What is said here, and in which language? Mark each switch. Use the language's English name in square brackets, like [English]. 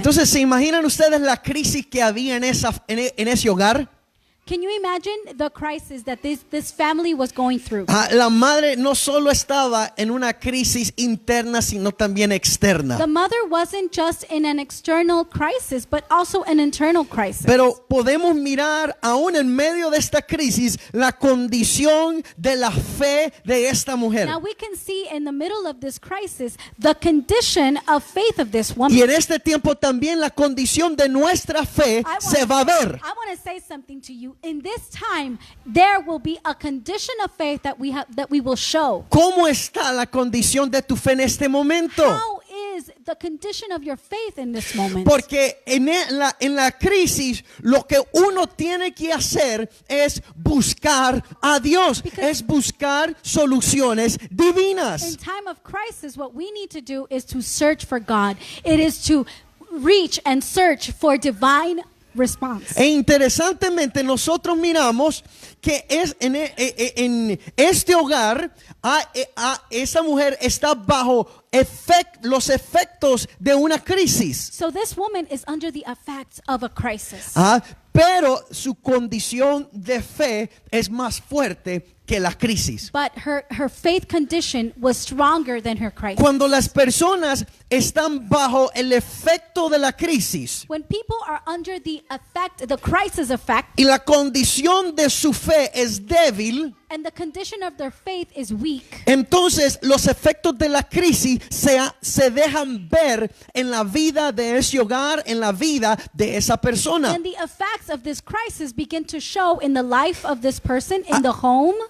[Spanish] Entonces, ¿se imaginan ustedes la crisis que había en ese hogar? [English] Can you imagine the crisis that this family was going through? [Spanish] La madre no solo estaba en una crisis interna, sino también externa. [English] The mother wasn't just in an external crisis, but also an internal crisis. [Spanish] Pero podemos mirar aún en medio de esta crisis la condición de la fe de esta mujer. [English] Now we can see in the middle of this crisis the condition of faith of this woman. [Spanish] Y en este tiempo también la condición de nuestra fe se va a ver. [English] I want to say something to you. In this time, there will be a condition of faith that we will show. [Spanish] ¿Cómo está la condición de tu fe en este momento? [English] How is the condition of your faith in this moment? [Spanish] Porque en la crisis lo que uno tiene que hacer es buscar a Dios, es buscar soluciones [English] In [Spanish] divinas. [English] time of crisis, what we need to do is to search for God. It is to reach and search for divine response. [Spanish] E interesantemente nosotros miramos que es en este hogar esa mujer está bajo los efectos de una crisis. [English] So this woman is under the effects of a crisis. [Spanish] Pero su condición de fe es más fuerte que la crisis. [English] But her faith condition was stronger than her crisis. [Spanish] Cuando las personas están bajo el efecto de la crisis [English] When people are under the crisis effect, [Spanish] y la condición de su fe es débil, [English] and the condition of their faith is weak, [Spanish] entonces los efectos de la crisis se dejan ver en la vida de ese hogar, en la vida de esa persona. [English] and the effects of this crisis begin to show in the life of this person, in the home.